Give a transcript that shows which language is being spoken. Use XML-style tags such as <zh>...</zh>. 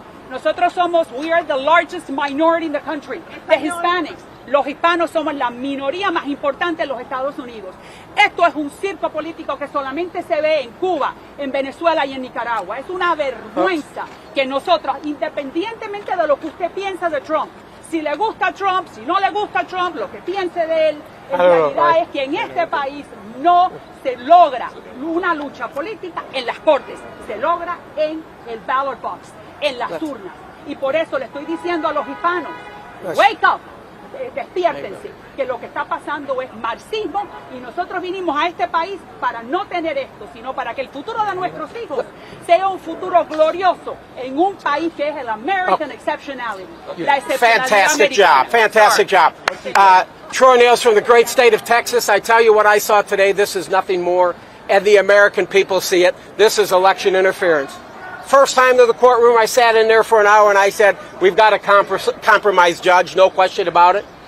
<es>Nosotros</es> <en>we are the largest minority in the country, the Hispanics.</en> <es>Los hispanos somos la minoría más importante en los Estados Unidos. Esto es un circo político que solamente se ve en Cuba, en Venezuela y en Nicaragua. Es una vergüenza que nosotros, independientemente de lo que usted piensa de Trump, si le gusta Trump, si no le gusta Trump, lo que piense de él, en realidad es que en este país no se logra una lucha política en las cortes, se logra en el ballot box, en las urnas. Y por eso le estoy diciendo a los hispanos,</es> <en>wake up,</en> <es>despiértense, que lo que está pasando es marxismo y nosotros vinimos a este país para no tener esto, sino para que el futuro de nuestros hijos sea un futuro glorioso en un país que es el American Exceptionality. La excepcionalidad</es> <en>Fantastic</en> <es>americana.</es> <en>job. Fantastic job. Troy Nails from the great state of Texas. I tell you what I saw today. This is nothing more, and the American people see it. This is election interference. First time to the courtroom, I sat in there for an hour and I said, we've got a compromised judge, no question about it.</en>